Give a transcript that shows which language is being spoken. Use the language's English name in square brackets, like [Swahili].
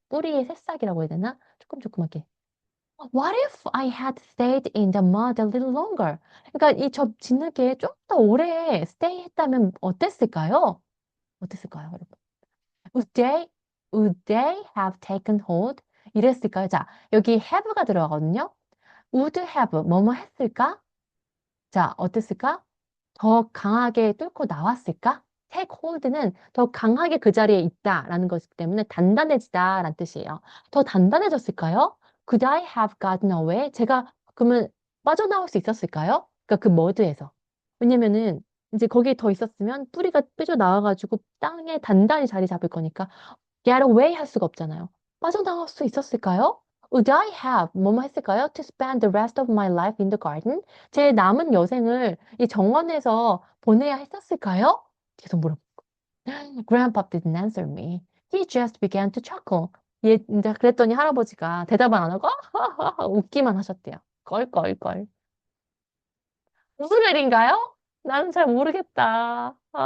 [Korean] 뿌리의 새싹이라고 해야 되나? 조그맣게. [English] What if I had stayed in the mud a little longer? [Korean] 그러니까 이 저 진흙에 좀 더 오래 stay 했다면 어땠을까요? 어땠을까요, 여러분? [English] Would they, would they have taken hold? [Korean] 이랬을까요? 자, 여기 have가 들어가거든요. [English] Would have, [Korean] 뭐뭐 했을까? 자, 어땠을까? 더 강하게 뚫고 나왔을까? take hold는 더 강하게 그 자리에 있다라는 것이기 때문에 단단해지다라는 뜻이에요. 더 단단해졌을까요? [English] Could I have gotten away? [Korean] 제가 그러면 빠져나올 수 있었을까요? 그러니까 그 머드에서. 왜냐면은 이제 거기에 더 있었으면 뿌리가 삐져나와가지고 땅에 단단히 자리 잡을 거니까 get away 할 수가 없잖아요. 빠져나갈 수 있었을까요? [English] Would I have [Korean] 뭐뭐 했을까요? [English] To spend the rest of my life in the garden? [Korean] 제 남은 여생을 이 정원에서 보내야 했었을까요? 계속 물어봐. [English] Grandpa didn't answer me. He just began to chuckle. [Korean] 이제 그랬더니 할아버지가 대답을 안 하고 웃기만 하셨대요. 껄껄껄. 무슨 일인가요? 나는 잘 모르겠다.